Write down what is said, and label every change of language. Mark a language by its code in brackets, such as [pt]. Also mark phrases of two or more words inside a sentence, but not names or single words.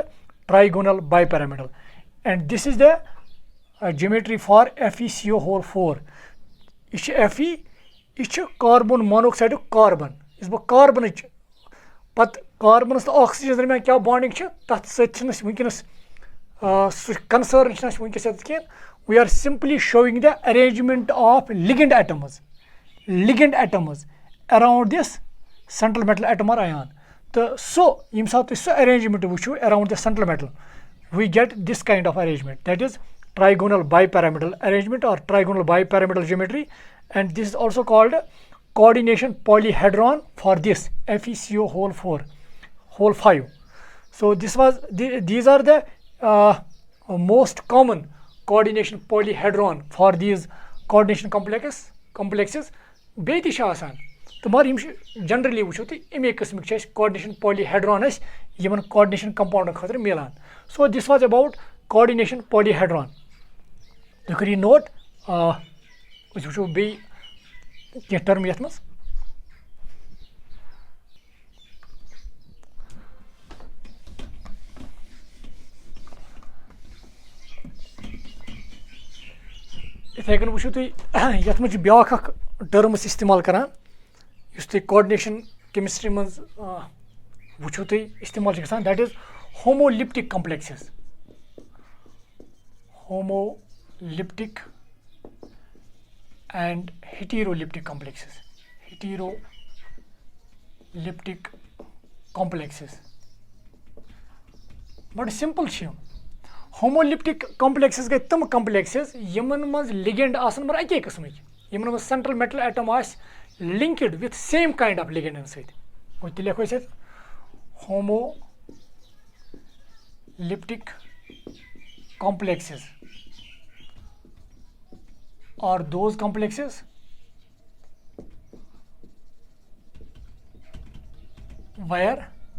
[en] trigonal bipyramidal and this is the geometry for FeCO4 [ks] یہِ چھِ Fe یہِ چھُ کاربن مونوکسایڈُک کاربن یُس بہٕ کاربنٕچ پتہٕ کاربنس تہٕ آکسیجنس درمیان کیاہ بانڈِنگ چھِ تتھ سۭتۍ چھِنہٕ أسۍ وٕنکیٚنس [en] concern we are simply showing the arrangement of ligand atoms around this central metal atom or ion. So arrangement around the central metal, we get this kind of arrangement, that is trigonal bipyramidal arrangement or trigonal bipyramidal geometry, and this is also called coordination polyhedron for this FeCO whole 5. So these are the most common coordination polyhedron for these coordination complexes. [ks] بیٚیہِ تہِ چھِ آسان تہٕ مگر یِم چھِ جنرلی وٕچھو تُہۍ اَمے قٕسمٕکۍ چھِ اَسہِ [en] coordination polyhedron [ks] اَسہِ یِمن [en] coordination compound [ks] خٲطرٕ مِلان. [en] So this was about coordination polyhedron. [ks] تُہۍ کٔرِو نوٹ أسۍ وٕچھو بیٚیہِ کینٛہہ ٹٔرم یَتھ منٛز. یِتھَے کٔنۍ وٕچھو تُہۍ یَتھ منٛز چھِ بیٛاکھ اکھ ٹٔرمٕز استعمال کران یُس تُہۍ [en] coordination chemistry [ks] منٛز وٕچھو تُہۍ استعمال چھِ گژھان, [en] that is homoleptic complexes. Homoleptic and heteroleptic complexes. But simple [ks] چھِ یِم. [en] homoleptic complexes [ks] گٔے تِم complexes یِمن منٛز ligand آسان مگر اَکے قٕسمٕکۍ, یِمن منٛز [en] central metal atom [ks] آسہِ [en] linked with same kind of ligand [ks] سۭتۍ. گوٚو تیٚلہِ لیکھو أسۍ اَتھ [en] homoleptic complexes or those complexes where